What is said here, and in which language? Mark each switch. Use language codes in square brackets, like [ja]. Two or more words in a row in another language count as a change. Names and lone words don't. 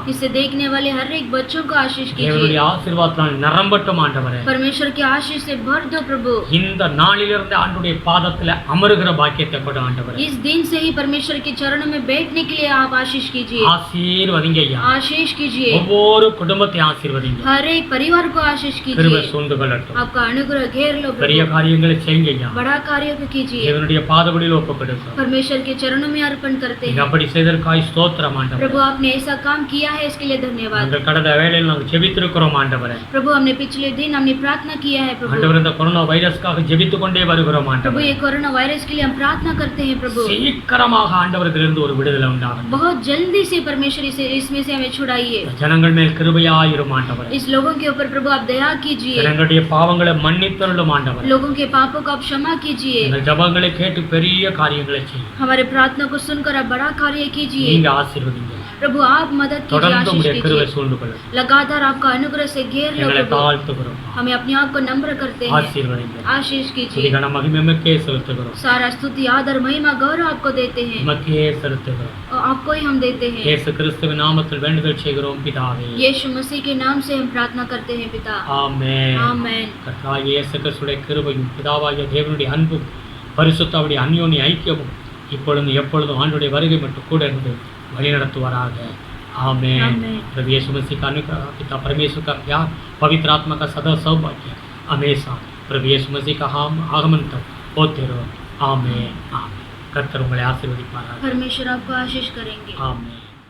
[hi] इसे देखने वाले हर एक बच्चों को आशीष [ta] தேவனுடைய [hi] कीजिए। [ta] ஆசீர்வாதத்தால் நிரம்பட்டும் ஆண்டவரே. [hi] परमेश्वर के आशीष से भर दो प्रभु। [ta] இந்த நாளிலிருந்து ஆண்டுடைய பாதத்துல அமருகிற பாக்கியத்தை கொடு ஆண்டவரே. [hi] इस दिन से ही परमेश्वर के चरणों में बैठने के लिए आप आशीष कीजिए। [ta] ஆசீர்வதிங்க ஐயா. [hi] आशीष कीजिए। [ta] ஒவ்வொரு குடும்பத்தை ஆசீர்வதிங்க. [hi] हर एक परिवार को आशीष [ta] கிருபை [hi] कीजिए। [ta] சூழ்ந்து கொள்ளட்டும். [hi] आपका अनुग्रह घेर लो [ta] பெரிய [hi] प्रभु। [ta] காரியங்களை செய்யுங்க ஐயா. [hi] बड़ा कार्य को कीजिए। [ta] தேவனுடைய பாதபடியில் ஒப்பு கொடுக்கிறோம். [hi] परमेश्वर के चरणों में अर्पण करते [ta] நீங்க [hi] हैं। [ta] அப்படி செய்ததற்காய் ஸ்தோத்திரம் ஆண்டவரே. [hi] प्रभु आपने ऐसा काम किया है इसके लिए धन्यवाद। [ta] நாங்கள் கடந்த வேளையில் நாங்கள் ஜெபித்திருக்கிறோம் ஆண்டவரே. [hi] प्रभु हमने पिछले दिन हमने प्रार्थना किया है प्रभु। [ta] ஆண்டவரே, இந்த கொரோனா வைரஸ்க்காக ஜெபித்துக் கொண்டே வருகிறோம் [hi] प्रभु [ta] ஆண்டவரே. [hi] ये कोरोना वायरस के लिए हम प्रार्थना करते हैं प्रभु। [ta] சீக்கிரமாக ஆண்டவரிடமிருந்து ஒரு விடுதலை உண்டாகும். [hi] बहुत जल्दी से परमेश्वर इसमें से हमें छुड़ाइए। [ta] ஜனங்கள் மேல் கிருபையாயிரும் ஆண்டவரே. [hi] इस लोगों के ऊपर प्रभु आप दया कीजिए। [ta] ஜனங்களுடைய பாவங்களை மன்னித்தருளும் ஆண்டவரே. [hi] लोगों के पापों को आप क्षमा कीजिए। [ta] எங்கள் ஜெபங்களை கேட்டு பெரிய காரியங்களை செய்யும். [hi] हमारे प्रार्थना को सुनकर आप बड़ा कार्य कीजिए। [ta] நீங்க ஆசீர்வதிங்க. [hi] प्रभु आप मदद कीजिए, [ta] தொடர்ந்து [hi] आशीष [ta] உங்களுடைய கிருபை [hi] कीजिए। [ta] சூழ்ந்து கொள்ளும். [hi] लगातार आपका अनुग्रह से घेर लो [ta] எங்களை [hi] प्रभु। [ta] தாழ்த்துகிறோம். [hi] हमें अपने आप को नम्र करते हैं। [ta] ஆசீர்வதிங்க. [hi] आशीष कीजिए। [ta] துதிகன மகிமைக்கே செலுத்துகிறோம். [hi] सारा स्तुति आदर महिमा गौरव आपको देते हैं [ta] உமக்கே செலுத்துகிறோம். [hi] और आपको ही हम देते हैं। [ta] இயேசு கிறிஸ்துவின் நாமத்தில் வேண்டுதல் செய்கிறோம் பிதாவே. [hi] यीशु मसीह के नाम से हम प्रार्थना करते हैं पिता। [ta] ஆமென். [hi] आमेन। [ta] கர்த்தராகிய இயேசு கிறிஸ்துவின் கிருபையும் பிதாவாகிய தேவனுடைய அன்பும் பரிசுத்தமுடைய அந்யோன்ய ஐக்கியமும் இப்பொழுதும் எப்பொழுதும் ஆண்டுடைய வருகை மட்டும் கூட இருந்து வழிநடத்துவாராக. [hi] आमेन। आमेन। प्रभु यीशु मसीह का अनुग्रह, पिता परमेश्वर का प्यार, पवित्र आत्मा का सदा सौभाग्य हमेशा प्रभु यीशु मसीह का आगमन तक होते रहो। आमेन। आमेन। [ta] கர்த்தர் உங்களை ஆசீர்வதிப்பாராக. [hi] परमेश्वर आपको आशीष करेंगे। आमेन।